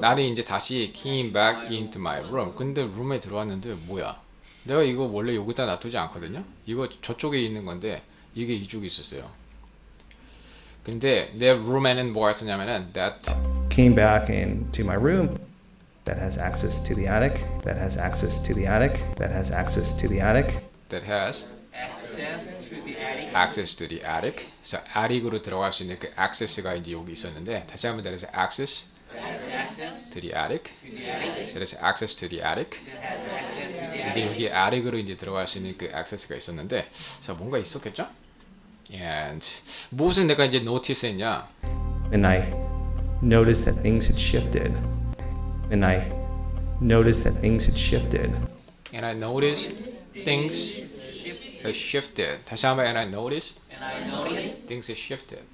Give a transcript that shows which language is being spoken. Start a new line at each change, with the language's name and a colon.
Korean: 나는 이제 다시
English: came back into my room.
Korean: 근데 룸에 들어왔는데 뭐야? 내가 이거 원래 여기다 놔두지 않거든요. 이거 저쪽에 있는 건데 이게 이쪽에 있었어요. 근데 내 룸에는 뭐가 있었냐면은 that
English: Came back into my room. That has access to the attic. That has access to the attic. That has access to the attic. that has access to the attic.
Korean: 그래서 attic으로 들어갈 수 있는 그 access가 이제 여기 있었는데 다시 한번
English: that is access to the attic. That is access to the attic.
Korean: 이제 여기 attic으로 이제 들어갈 수 있는 그 access가 있었는데 자 뭔가 있었겠죠? And 무엇을 내가 이제 notice했냐?
English: And I noticed that things had shifted. And I noticed that things had shifted. And I noticed things have shifted.
Korean: 다시 한번
English: and I noticed things have shifted.